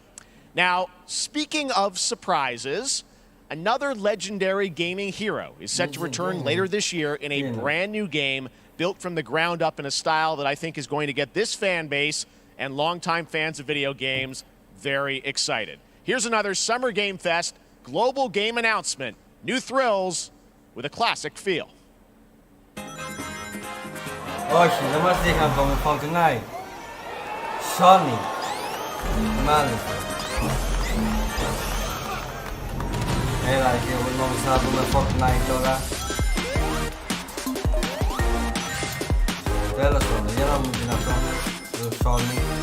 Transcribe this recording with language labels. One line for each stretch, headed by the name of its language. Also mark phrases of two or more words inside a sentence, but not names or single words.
English: Now, speaking of surprises, another legendary gaming hero is set to return later this year in a brand new game built from the ground up in a style that I think is going to get this fan base and longtime fans of video games very excited. Here's another Summer Game Fest global game announcement. New thrills with a classic feel.
Greek: Όχι, δεν μας δείχναν το με Fortnite. Sony. Μάλιστα. Έλα και εγώ νόμιζα να δούμε Fortnite τώρα. Τέλος πάντων, για να μου την αυτό το Sony.